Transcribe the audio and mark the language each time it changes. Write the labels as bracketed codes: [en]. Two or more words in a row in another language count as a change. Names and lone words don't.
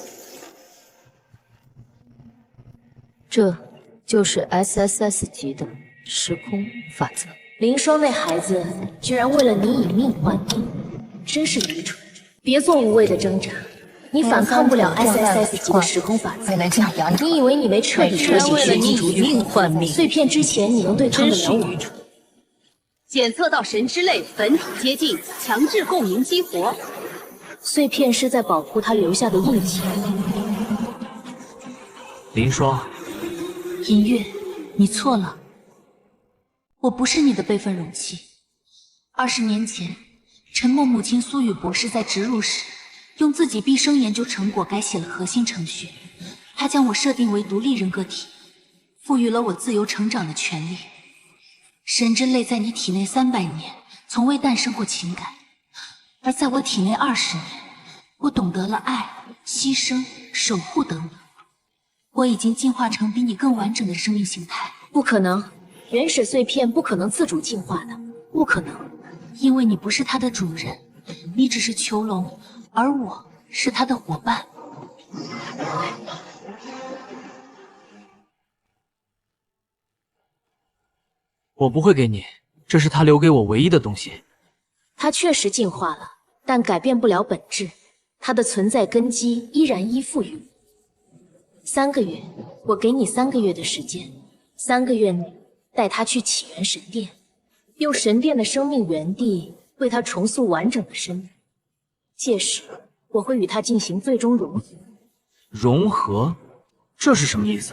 [zh] 這就是 SSS 級的時空法則。林霜那孩子居然為了你以命換命， 真是愚蠢！別做無謂的掙扎，你反抗不了 SSS 級的時空法則。你以為你沒徹底徹底學習以命換命碎片之前，你能對抗得了我？檢測到神之淚本體接近，強制共鳴激活。碎片是在保護他留下的印记。林霜，银月，你錯了，我不是你的备份容器。20年前，陈默母親蘇雨博士在植入时，用自己毕生研究成果改寫了核心程序。他將我設定為獨立人格體，賦予了我自由成長的權利。神之淚在你體內300年，從未誕生過情感。而在我體內20年，我懂得了愛、犧牲、守護等等。我已經進化成比你更完整的生命形態。不可能，原始碎片不可能自主进化的，不可能。因为你不是它的主人，你只是囚笼，而我是它的伙伴。我不会给你，這是他留給我唯一的東西。它確實進化了，但改變不了本質，它的存在根基依然依附於我。3個月，我給你3個月的時間，3個月內帶他去起源神殿，用神殿的生命原地為他重塑完整的身體。屆時，我會與他進行最終融合。融合？這是什麼意思？